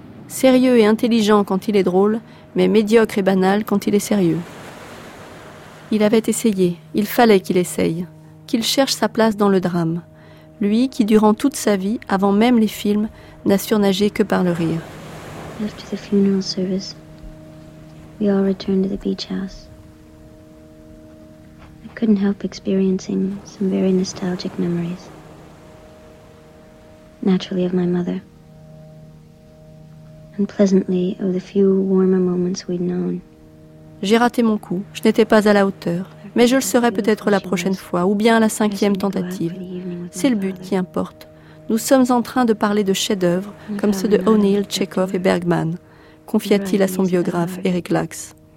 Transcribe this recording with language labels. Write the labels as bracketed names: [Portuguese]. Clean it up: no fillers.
[French] Sérieux et intelligent quand il est drôle, mais médiocre et banal quand il est sérieux. Il avait essayé, il fallait qu'il essaye, qu'il cherche sa place dans le drame. Lui qui, durant toute sa vie, avant même les films, n'a surnagé que par le rire. [English] After the funeral service, we all returned to the beach house. I couldn't help experiencing some very nostalgic memories. Naturally of my mother. Unpleasantly of the few warmer moments we'd known. [French] J'ai raté mon coup, je n'étais pas à la hauteur. Mais je le serai peut-être la prochaine fois, ou bien à la cinquième tentative. C'est le but qui importe. Nous sommes en train de parler de chefs-d'œuvre, comme ceux de O'Neill, Tchekhov et Bergman, confia-t-il à son biographe, Eric Lax.